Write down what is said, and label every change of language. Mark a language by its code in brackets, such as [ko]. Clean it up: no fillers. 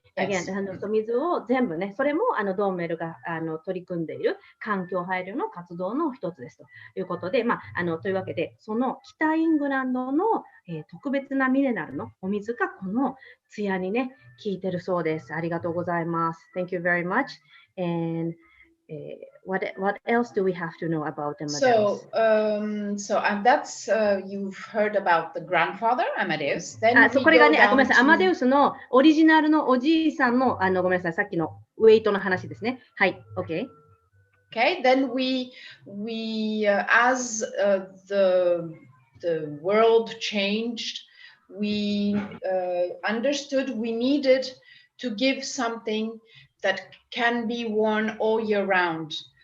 [ja] Again, 水を全部ね、それもドーメルが取り組んでいる環境配慮の活動の一つですということで、というわけで、その北イングランドの、特別なミネラルのお水がこのツヤにね、効いてるそうです。ありがとうございます。 [en] Thank you very much. And what else do we have to know about Amadeus? So that's you've heard about the grandfather Amadeus. Then [ja] これがね、ごめんなさい、アマデウスのオリジナルのおじいさんのごめんなさい、さっきのウェイトの話ですね。はい、OK。 [en] Okay, then we as the world changed, we understood we needed to give something that can be worn all year round.